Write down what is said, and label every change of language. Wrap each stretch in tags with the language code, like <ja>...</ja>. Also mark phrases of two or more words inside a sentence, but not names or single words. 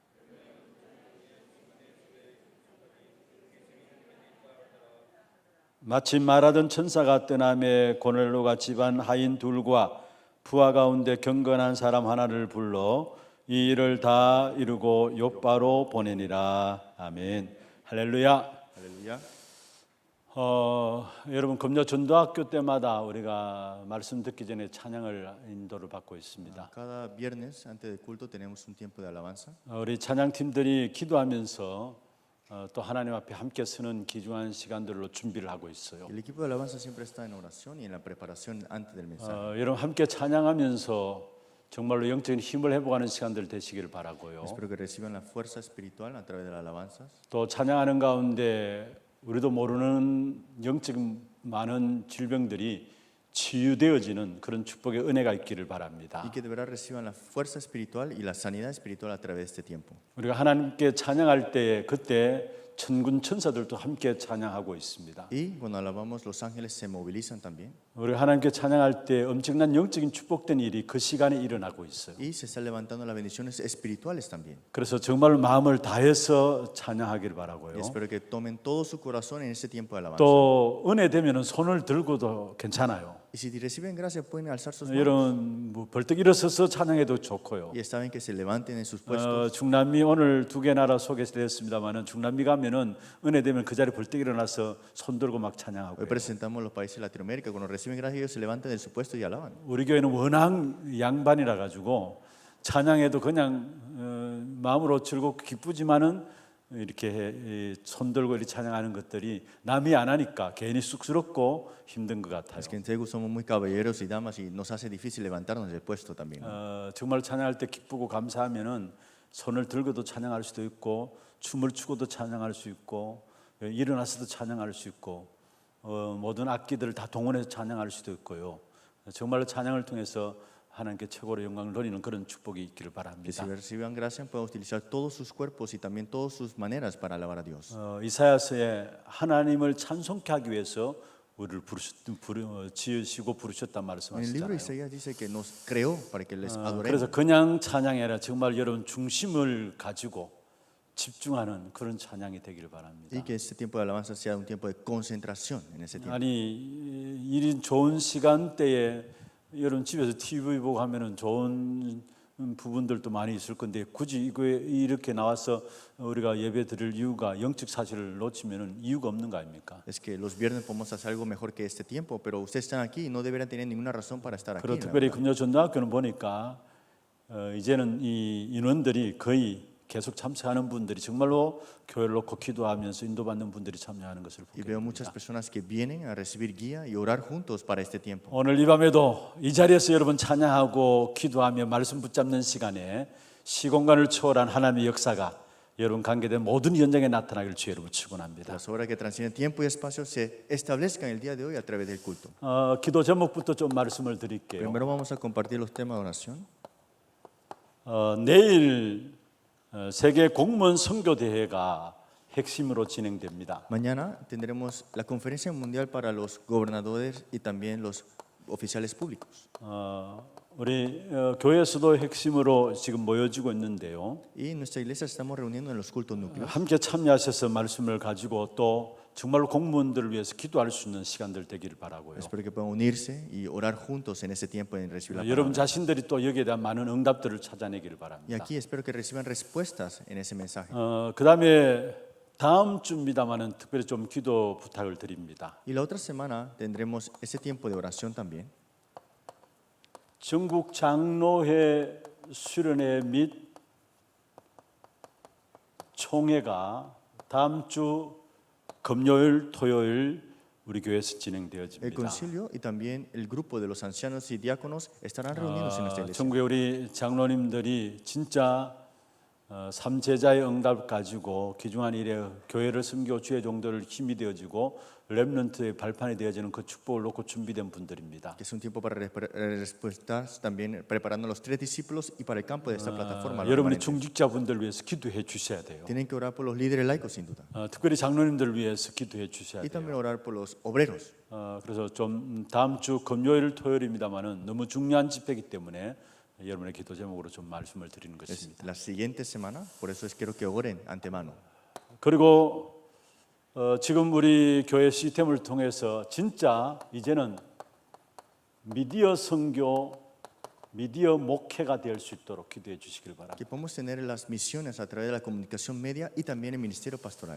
<ko>마침 말하던 천사가 떠나매 고넬로가 집안 하인 둘과 부하 가운데 경건한 사람 하나를 불러 이 일을 다 이루고 요빠로 보내니라. 아멘. 할렐루야.</ko> <es>Aleluya.</es> <ko>여러분 금요 전도학교 때마다 우리가 말씀 듣기 전에 찬양을 인도를 받고 있습니다.</ko> <es>Cada viernes antes del culto tenemos un tiempo de alabanza.</es> <ko>우리 찬양팀들이 기도하면서 또 하나님 앞에 함께 서는 귀중한 시간들로 준비를 하고 있어요.</ko> <es>El equipo de alabanza siempre está en oración y en la preparación antes del mensaje.</es> <ko>여러분 함께 찬양하면서 정말로 영적인 힘을 회복하는 시간들 되시기를 바라고요.</ko> <es>Espero que reciban la fuerza espiritual a través de las alabanzas.</es> <ko>또 찬양하는 가운데 우리도 모르는 영적인 많은 질병들이 치유되어지는 그런 축복의 은혜가 있기를 바랍니다.</ko> <es>Y que de verdad reciban la fuerza espiritual y la sanidad espiritual a través de este tiempo.</es> <ko>우리가 하나님께 찬양할 때 그때 천군 천사들도 함께 찬양하고 있습니다.</ko> <es>Y cuando alabamos, los ángeles se movilizan también.</es> <ko>우리가 하나님께 찬양할 때 엄청난 영적인 축복된 일이 그 시간에 일어나고 있어요.</ko> <es>Y se están levantando las bendiciones espirituales también.</es> <ko>그래서 정말 마음을 다해서 찬양하기를 바라고요.</ko> <es>Y espero que tomen todo su corazón en ese tiempo de alabanza.</es> <ko>또 은혜 되면은 손을 들고도 괜찮아요.</ko> <es>Y si reciben gracia pueden alzar sus manos.</es> <ko>이런 뭐 벌떡 일어서서 찬양해도 좋고요.</ko> <es>Y está bien que se levanten en sus puestos.</es> <ko>중남미 오늘 두 개 나라 소개됐습니다만은 중남미 가면은 은혜 되면 그 자리 벌떡 일어나서 손 들고 막 찬양하고.</ko> <es>Hoy presentamos los países de Latinoamérica. Cuando reciben gracia ellos se levantan del su puesto y alaban.</es> <ko>우리 교회는 워낙 양반이라 가지고 찬양해도 그냥 마음으로 즐겁고 기쁘지만은 이렇게 손 들고 이렇게 찬양하는 것들이 남이 안 하니까 괜히 쑥스럽고 힘든 것 같아요.</ko> <es>Es que en Tegu somos muy caballeros y damas y nos hace difícil levantarnos del puesto también.</es> <ko>정말 찬양할 때 기쁘고 감사하면은 손을 들고도 찬양할 수도 있고 춤을 추고도 찬양할 수 있고 일어나서도 찬양할 수 있고 모든 악기들을 다 동원해서 찬양할 수도 있고요. 정말로 찬양을 통해서 하나님께 최고로 영광을 돌리는 그런 축복이 있기를</ko> <es>Que</es> <ko>바랍니다.</ko> <es>si reciban gracia pueden utilizar todos sus cuerpos y también todas sus maneras para alabar a Dios.</es> <ko>이사야서에 하나님을 찬송케 하기 위해서 우리를 지으시고 부르셨단</ko> <es>En el libro</es> <ko>말씀하시잖아요.</ko> <es>de Isaías dice que nos creó para que les adoremos.</es> <ko>그래서 그냥 찬양이 아니라 정말 여러분 중심을 가지고 집중하는 그런 찬양이 되기를 바랍니다.</ko> <es>Y que este tiempo de alabanza sea un tiempo de concentración en ese tiempo.</es> <ko>아니 이런 좋은 시간대에 여러분 집에서 TV 보고 하면은 좋은 부분들도 많이 있을 건데 굳이 이거에 이렇게 나와서 우리가 예배 드릴 이유가 영적 사실을 놓치면은 이유가 없는 거 아닙니까?</ko> <es>Es que los viernes podemos hacer algo mejor que este tiempo, pero ustedes están aquí y no deberían tener ninguna razón para estar aquí.</es> <ko>그리고</ko> <es>la</es> <ko>특별히</ko> <es>verdad.</es> <ko>금요 전도학교는 보니까 이제는 이 인원들이 거의 계속 참석하는 분들이 정말로 교회를 놓고 기도하면서 인도받는 분들이 참여하는 것을</ko> <es>Y</es> <ko>보게</ko> <es>veo muchas</es> <ko>됩니다.</ko> <es>personas que vienen a recibir guía y orar juntos para este tiempo.</es> <ko>오늘 이 밤에도 이 자리에서 여러분 찬양하고 기도하며 말씀 붙잡는 시간에 시공간을 초월한 하나님의 역사가 여러분 관계된 모든 현장에 나타나길 주의 이름으로 축원합니다.</ko> <es>Las obras que transcienden tiempo y espacio se establezcan el día de hoy a través del culto.</es> <ko>기도 제목부터 좀 말씀을 드릴게요.</ko> <es>Primero vamos a compartir los temas de oración.</es> <ko>내일 세계 공무원 선교 대회가 핵심으로 진행됩니다.</ko> <es>Mañana tendremos la conferencia mundial para los gobernadores y también los oficiales públicos.</es> <ko>우리 교회에서도 핵심으로 지금 모여지고 있는데요.</ko> <es>Y en nuestra iglesia estamos reuniendo en los cultos núcleos.</es> <ko>함께 참여하셔서 말씀을 가지고 또 정말로 공무원들을 위해서 기도할 수 있는 시간들 되기를 바라고요.</ko> <es>Espero que puedan unirse y orar juntos en ese tiempo en recibir la</es> <ko>여러분</ko> <es>palabra.</es> <ko>자신들이 또 여기에 대한 많은 응답들을 찾아내기를</ko> <es>Y</es> <ko>바랍니다.</ko> <es>aquí espero que reciban respuestas en ese mensaje.</es> <ko>그다음에 다음 주입니다만은 특별히 좀 기도 부탁을 드립니다.</ko> <es>Y la otra semana tendremos ese tiempo de oración también.</es> <ko>전국 장로회 수련회 및 총회가 다음 주 금요일, 토요일 우리 교회에서</ko> <es>El</es> <ko>진행되어집니다.</ko> <es>concilio y también el grupo de los ancianos y diáconos estarán reunidos en nuestra iglesia.</es> <ko>전국에 우리 장로님들이 진짜 삼제자의 응답 가지고 귀중한 일에 교회를 섬기고 주의 종들을 힘이 되어지고 렘넌트의 발판이 되어지는 그 축복을 놓고 준비된 분들입니다.</ko> <es>Que es un tiempo para respuestas también preparando a los 3 discípulos y para el campo de esta plataforma. los</es> <ko>여러분이</ko> <es>remanentes.</es> <ko>중직자분들 위해서 기도해 주셔야 돼요.</ko> <es>Tienen que orar por los líderes laicos sin duda.</es> <ko>특별히 장로님들 위해서 기도해 주셔야</ko> <es>Y</es> <ko>돼요.</ko> <es>también orar por los obreros.</es> <ko>그래서 좀 다음 주 금요일, 토요일입니다만은 너무 중요한 집회이기 때문에 여러분의 기도 제목으로 좀 말씀을 드리는</ko> <es>Es</es> <ko>것입니다.</ko> <es>la siguiente semana, por eso es quiero que oren antemano.</es> <ko>그리고 지금 우리 교회 시스템을 통해서 진짜 이제는 미디어 선교, 미디어 목회가 될 수 있도록 기도해 주시길 바랍니다.</ko> <es>Que podamos tener las misiones a través de la comunicación media y también el ministerio pastoral.</es>